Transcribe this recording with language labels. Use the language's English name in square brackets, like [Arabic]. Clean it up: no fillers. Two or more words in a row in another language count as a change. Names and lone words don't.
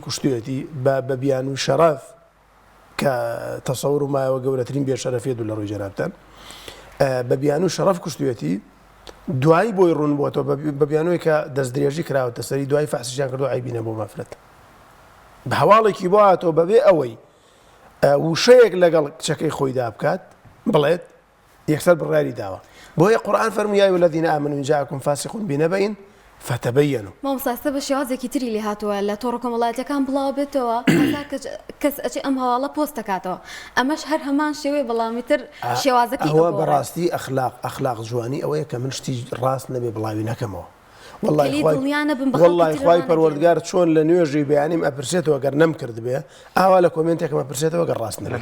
[Central Kurdish] کوشتوێتی بە بیان و شەرەف کە تەسەوور و مایەوە گەورەترین بێشەرەفیە دوو لە ڕووی جەنابتان بە بیان و شەرەف کوشتوێتی دوایی بۆی ڕوون بووەوە بە بیانەوەی کە دەست درێژی کراوەتە سەری دوای فەحشیان کردو عیبینە بۆ مافرەت بە هەواڵێکی بۆ هاتەوە بەبێ ئەوەی وشەیەک لەگەڵ کچەکەی خۆیدا بکات بڵێت یەکسەر بڕیاری داوە بۆیە قورئان فەرمووی [Arabic] یا ئەیها الذین آمنوا إن جاءكم فاسق بنبأ فتبينوا [Central Kurdish] مامۆستا بە شێوازێکی تری لێ هاتووە لە تۆڕە کۆمەڵایەتیەکان بڵاو بێتەوە کەس ئەچێ ئەم هەواڵە پۆست دەکاتەوە ئەمەش هەر هەمان شێوەیە بەڵامی تر شێوازەکەی ئەوە بەڕاستی ئەخلاق جوانی ئەوەیە کە من شتی ڕاست نەبێ بڵاوی نەکەمەوە والله خوای پەروەردگار چۆن لە نوێژی بەیانیم ئەپرسێتەوە گەر نەم کرد بێ ئاوا لە کۆمنتێکمە پرسێتەوە گەر ڕاست نەبێ